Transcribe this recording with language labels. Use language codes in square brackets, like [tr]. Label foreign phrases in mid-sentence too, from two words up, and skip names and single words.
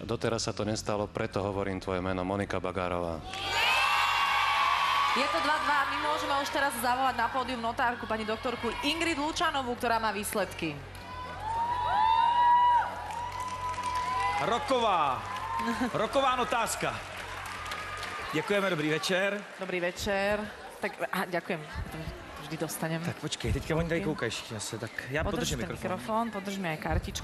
[sk] Doteraz sa to nestalo, preto hovorím tvoje meno, Monika Bagárová. Je to 2-2. My môžeme už teraz zavolať na pódium notárku, pani doktorku Ingrid Lučanovú, ktorá má výsledky. [cs] Roková notářka. Děkujeme, dobrý večer. [sk] Dobrý večer. Tak, ďakujem. Vždy dostanem. [cs] Tak počkej, teďka oni tady koukají zase, tak já podržím mikrofon. [sk] Podržme aj kartičku.